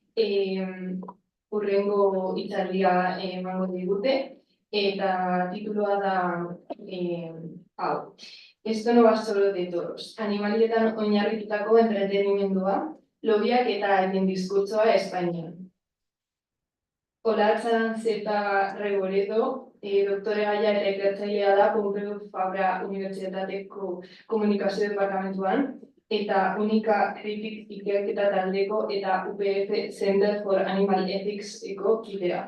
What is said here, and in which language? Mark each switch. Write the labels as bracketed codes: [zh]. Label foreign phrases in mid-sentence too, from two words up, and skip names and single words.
[eu] hurrengo hitzaldia emango digute eta titulua da hau. [es] Esto no va solo de toros. [eu] Animalietan oinarritutako entretenimendua, lobiak eta haien diskurtsoa Espainian. Olatza Zeta Reboredo, doktore gaia eta ikertzailea da Pompeu Fabra Unibertsitateko Komunikazio Departamentuan, eta Unika Kritik Ikerketa Taldeko eta UPF Center for Animal Ethics-eko kidea.